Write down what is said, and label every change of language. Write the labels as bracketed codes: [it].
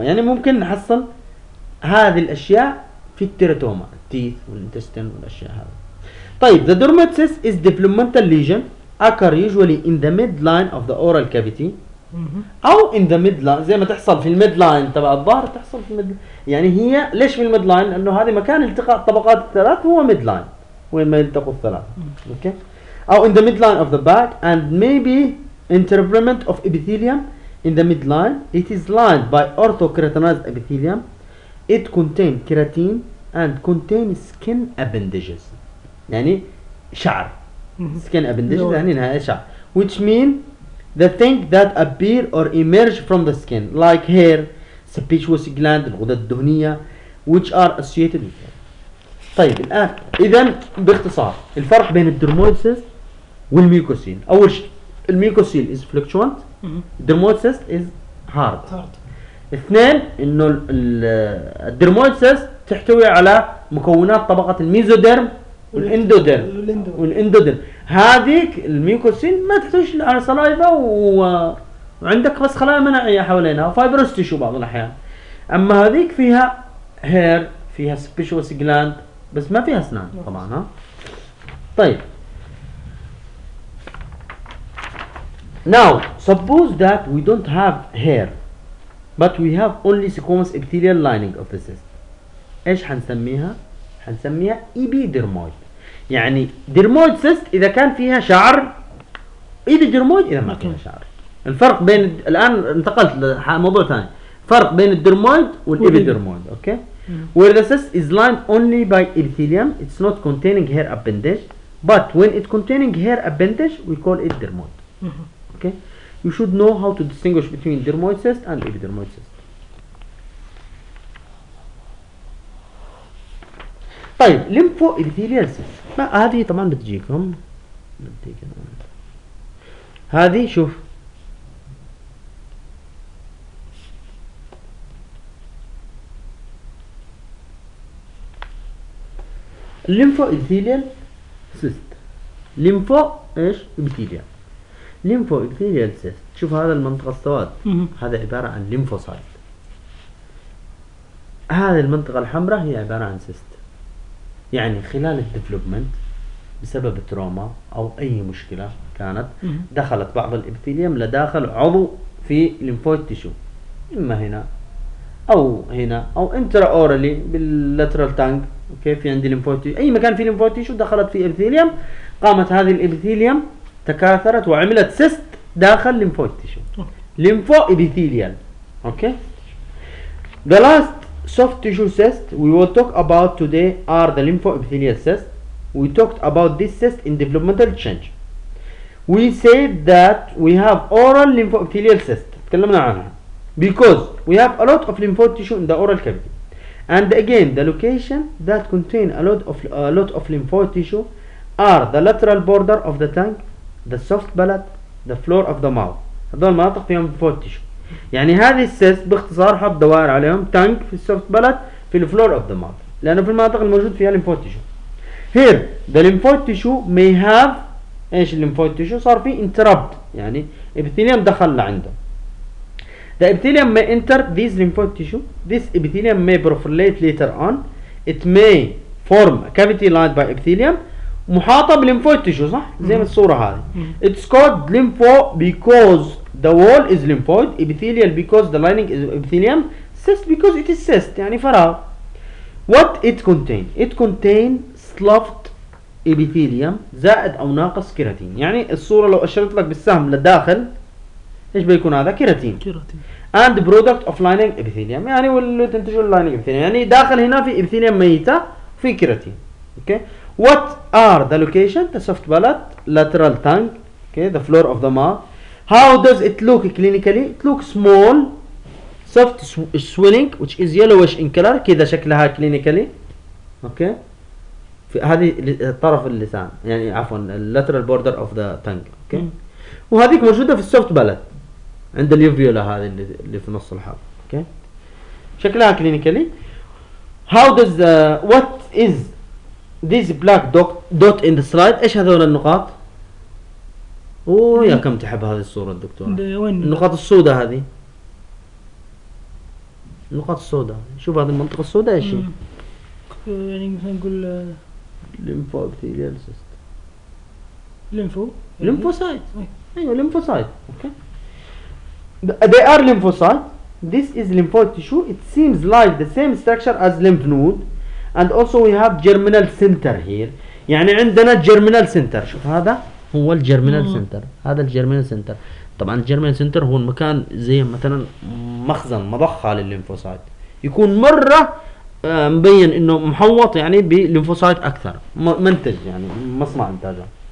[ar] يعني ممكن نحصل هذه الاشياء في التيراتوما teeth والintestine والاشياء هذه. [en] طيب the dermoid cyst is developmental lesion occur usually in the midline of the oral cavity او in the midline. [ar] زي ما تحصل في midline [en] تبع الظهر تحصل في midline. [ar] يعني هي ليش في midline؟ لانه هذه مكان التقاء الطبقات الثلاث هو midline وين ما يلتقوا الثلاثة. أوكي. أو [en] in the midline of the back and maybe Interment of epithelium in the midline. It is lined by orthokeratinized epithelium. It contains keratin and contains skin appendages. [ar] يعني شعر. Skin appendages يعني نهاية شعر. [en] Which mean the thing that appear or emerge from the skin, like hair, sebaceous gland, [ar] الغدد الدهنية, [en] which are associated with it. [ar] طيب الآن إذن باختصار الفرق بين الدرمويدسيس والميوكوسيل. أول شيء الميوكوسيل [en] is fluctuant, [ar] الدرمويدسيس [en] is hard. [ar] اثنين إنه الدرمويدسيس تحتوي على مكونات طبقة الميزوديرم والإندوديرم. والإندوديرم هذيك الميوكوسيل ما تحتويش على سلايفا وعندك بس خلايا مناعية حوالينها وفايبروس تيشو بعض الأحيان. أما هذيك فيها هير, فيها سبيشوس جلاند, بس ما فيها اسنان طبعا. [en] ها طيب now suppose that we don't have hair but we have only squamous epithelial lining of the cyst, [ar] ايش حنسميها؟ حنسميها [en] epidermoid. [ar] يعني dermoid cyst اذا كان فيها شعر, epidermoid اذا ما فيها شعر. الفرق بين الان انتقلت لموضوع ثاني, فرق بين الدرمويد والإبيدرمويد. [en] Okay where the cyst is lined only by epithelium, it's not containing hair appendage, but when it containing hair appendage we call it dermoid. Okay, you should know how to distinguish between dermoid cyst and epidermoid cyst. [ar] طيب lympho epithelial cyst, ما هذه طبعا بتجيكم, هذه شوف لينفو إبثيليال سيست. لينفو إيش؟ إبثيليال. لينفو إبثيليال سيست. شوف هذا المنطقة السواد. هذا عبارة عن لينفوسايت. هذه المنطقة الحمراء هي عبارة عن سيست. يعني خلال الديفلوبمنت بسبب تروما أو أي مشكلة كانت دخلت بعض الإبثيليام لداخل عضو في لينفويد تيشو. إما هنا أو هنا أو إنترا أورالي باللاترال تانك. اوكي في عندي ليمفوتي, اي مكان في ليمفوتي شو دخلت في ابيثيليوم, قامت هذه الابيثيليوم تكاثرت وعملت سيست داخل ليمفوتي شو ليمفو ابيثيليال. [en] Okay the last soft tissue cyst we will talk about today are the lympho epithelial cyst. We talked about this cyst in developmental change. We said that we have oral lympho epithelial cyst, [ar] تكلمنا عنها [en] because we have a lot of lymphoid tissue in the oral cavity. And again, the location that contain a lot of lymphoid tissue are the lateral border of the tongue, the soft palate, the floor of the mouth. [ar] هذول مناطق فيهم lymphoid tissue. يعني هذه السيست باختصار حط دوائر عليهم, tongue في soft palate في the floor of the mouth. لأنه في المناطق الموجود فيها lymphoid tissue. [en] Here, the lymphoid tissue may have إيش lymphoid tissue [ar] صار فيه [en] interrupt. [ar] يعني epithelium دخل لعنده. [en] The epithelium may enter these lymphoid tissue. This epithelium may perforate later on. It may form a cavity lined by epithelium. [ar] محاطة بlymphoid tissue صح؟ زي ما الصورة هذه. [en] It's called lympho because the wall is lymphoid. Epithelial because the lining is epithelium. Cyst because it is cyst. [ar] يعني فراغ. [en] What it contain? It contain sloughed epithelium [ar] زائد أو ناقص [en] Keratin. [ar] يعني الصورة لو أشرت لك بالسهم لداخل ايش بيكون هذا؟ كيراتين. [en] And product of lining epithelium. [ar] يعني واللي تنتجه [en] lining epithelium. [ar] يعني داخل هنا في epithelium ميتة في كيراتين. [en] Okay. What are the location? The soft palate, lateral tongue. Okay. The floor of the mouth. How does it look clinically? It looks small, soft swelling, which is yellowish in color. [ar] كذا شكلها clinically. Okay. هذه الطرف اللسان. يعني عفوا lateral border of the tongue. Okay. وهذيك موجودة في soft palate. عند اليوفيولا هذه اللي في نص الحلق. اوكي شكلها كلينيكالي. [en] How does what is this black dot in the slide, [ar] ايش هذول النقاط؟ اوه يا كم تحب هذه الصوره الدكتور. النقاط السوداء هذه, النقاط السوداء, شوف هذه المنطقه السوداء ايش هي؟ يعني مثلا نقول ليمفو ابيثيليال سيست. ليمفو ليمفوسايت. ايوه ليمفوسايت. [en] Okay they are lymphocytes. This is lymphoid tissue. It seems like the same structure as lymph node. And also we have germinal center here. [ar] يعني عندنا [en] germinal center. [ar] شوف هذا ها هو الجيرمينال سنتر. هذا الجيرمينال سنتر طبعا الجيرمينال سنتر هو المكان زي مثلا مخزن مضخه للليمفوسايت، يكون مره مبين انه محوط يعني بالليمفوسايت اكثر منتج يعني مصنع انتاجه.